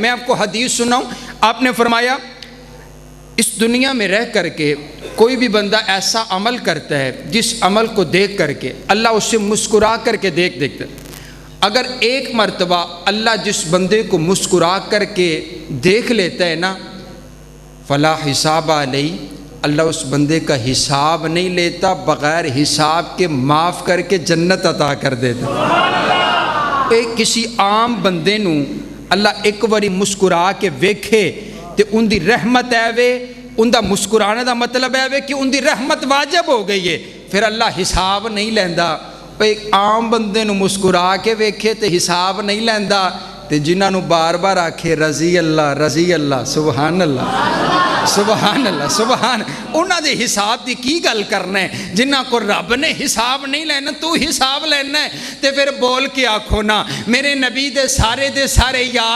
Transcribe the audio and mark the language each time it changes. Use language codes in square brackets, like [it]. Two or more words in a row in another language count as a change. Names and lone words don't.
[ur] میں آپ کو حدیث سناؤں، آپ نے فرمایا اس دنیا میں رہ کر کے کوئی بھی بندہ ایسا عمل کرتا ہے جس عمل کو دیکھ کر کے اللہ اس سے مسکرا کر کے دیکھتا ہے، اگر ایک مرتبہ اللہ جس بندے کو مسکرا کر کے دیکھ لیتا ہے نا، [ar] فلا حساب علیہ، [ur] اللہ اس بندے کا حساب نہیں لیتا، بغیر حساب کے معاف کر کے جنت عطا کر دیتا۔ [pa] ایک کسی عام بندے نو اللہ ایک باری مسکرا کے ویکھے تے ان دی رحمت ہے وے، ان دا مسکرانے دا مطلب ہے وے کہ ان دی رحمت واجب ہو گئی ہے، پھر اللہ حساب نہیں لیندا۔ ایک عام بندے نو مسکرا کے ویکھے تے حساب نہیں لیندا، تے جنہاں نو بار بار آکھے [ar] رضی اللہ، سبحان اللہ، سبحان اللہ، سبحان، [pa] انہاں دے حساب دی کی گل کرنا ہے؟ جنہاں کو رب نے حساب نہیں لینا تو حساب لینا ہے، تے پھر بول کے آکھو نا میرے نبی دے سارے یار۔